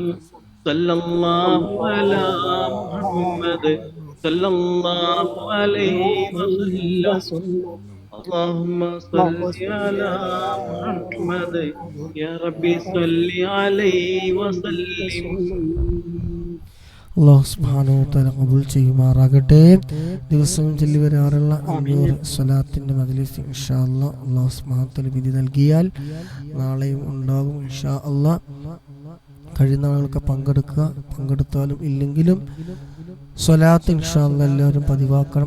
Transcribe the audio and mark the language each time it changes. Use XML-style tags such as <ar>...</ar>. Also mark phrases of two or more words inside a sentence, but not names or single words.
<ar>صلى الله على محمد صلى الله عليه وسلم. اللهم صل على محمد يا ربي صل عليه وسلم. الله سبحانه وتعالى</ar> <ml>ഖബൂൽ ചെയ്യുമാറാകട്ടെ. ദിവസവും ചൊല്ലി വരാറുള്ള 500 സ്വലാത്തിന്റെ മജ്‌ലിസ്</ml> <ar>إن شاء الله الله سبحانه وتعالى</ar> <ml>വിധി നൽകിയാൽ നാളെയും ഉണ്ടാകും</ml> <ar>إن شاء الله.</ar> <ml>കഴിയുന്ന ആളുകൾക്ക് പങ്കെടുക്കുക, പങ്കെടുത്താലും ഇല്ലെങ്കിലും സ്വലാത്ത്</ml> <ar>إن شاء الله</ar> <ml>എല്ലാവരും പതിവാക്കണം.</ml>